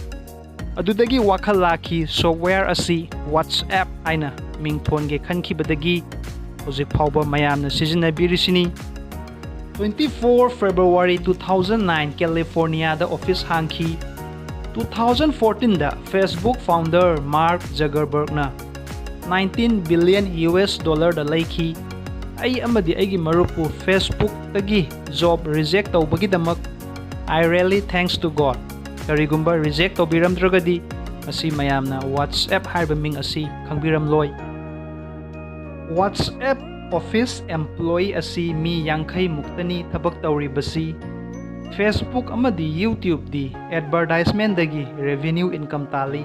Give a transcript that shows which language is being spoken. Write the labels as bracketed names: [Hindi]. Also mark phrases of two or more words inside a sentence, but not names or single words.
[Manipuri] Adudagi wakhal lakhi software asi WhatsApp aina mingthon ge khankibadagi hojik phawba mayamna sizinnabirisini. 24 February 2009 California da office hangki. 2014 da Facebook founder Mark Zuckerberg na 19 [English] billion US dollar [Manipuri] da laiki. Ai amadi aigi marupu Facebook tagi job reject tawbagi damak [English] I really thanks to God. [Manipuri] Karigumba reject tawbiram dragadi asi mayamna WhatsApp harba ming asi khangbiram loy. WhatsApp [English] office employee [Manipuri] asi mi yangkai muktani thabak tawribasi. Facebook amadi YouTube di advertisement dagi [English] revenue income [Manipuri] tali.